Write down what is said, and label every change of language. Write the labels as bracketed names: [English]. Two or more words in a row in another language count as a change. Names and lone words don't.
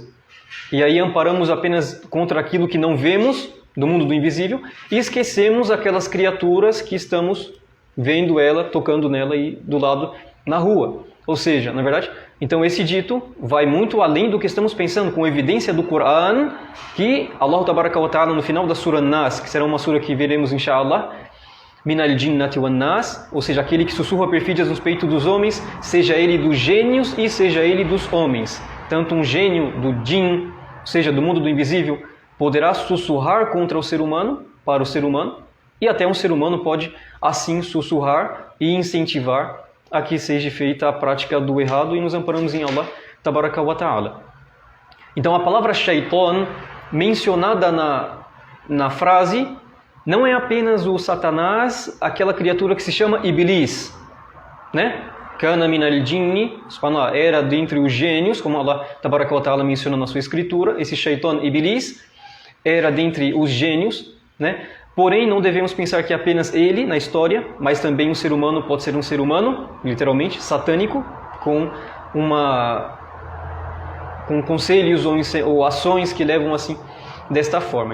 [Portuguese] E aí amparamos apenas contra aquilo que não vemos, do mundo do invisível, e esquecemos aquelas criaturas que estamos vendo ela, tocando nela e do lado na rua. Ou seja, na verdade, então esse dito vai muito além do que estamos pensando, com evidência do Quran, que [Arabic] الله تبارك وتعالى [Portuguese] no final da Sura Nas, que será uma sura que veremos inshallah, [Arabic] من الجنة والناس, [Portuguese] ou seja, aquele que sussurra perfídias nos peitos dos homens, seja ele dos gênios e seja ele dos homens. Tanto um gênio do jinn, ou seja, do mundo do invisível, poderá sussurrar contra o ser humano, para o ser humano, e até um ser humano pode assim sussurrar e incentivar a que seja feita a prática do errado, e nos amparamos em [Arabic] الله تبارك وتعالى. [Portuguese] Então a palavra shaitan, mencionada na frase, não é apenas o Satanás, aquela criatura que se chama Iblis, né? [Arabic] كان من الجن, [Portuguese] era dentre os gênios, como [Arabic] الله تبارك وتعالى [Portuguese] menciona na sua escritura. Esse shaitan Iblis era dentre os gênios, né? Porém, não devemos pensar que apenas ele na história, mas também um ser humano pode ser um ser humano, literalmente, satânico, com conselhos ou ações que levam assim desta forma.